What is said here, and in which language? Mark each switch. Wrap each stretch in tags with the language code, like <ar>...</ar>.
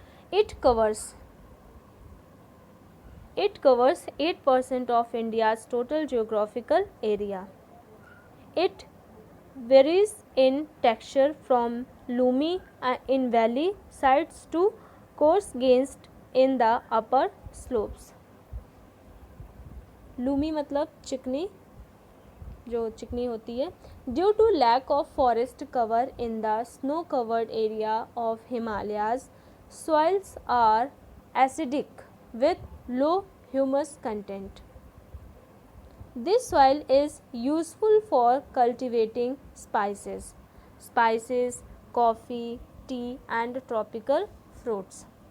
<en>It covers 8% of India's total geographical area. It varies in texture from loomy in valley sides to coarse grained in the upper slopes.</en> <hi>Loomy मतलब चिकनी, जो चिकनी होती है.</hi> <en>Due to lack of forest cover in the snow covered area of Himalayas, soils are acidic with low humus content. This soil is useful for cultivating spices, coffee, tea and tropical fruits.</en>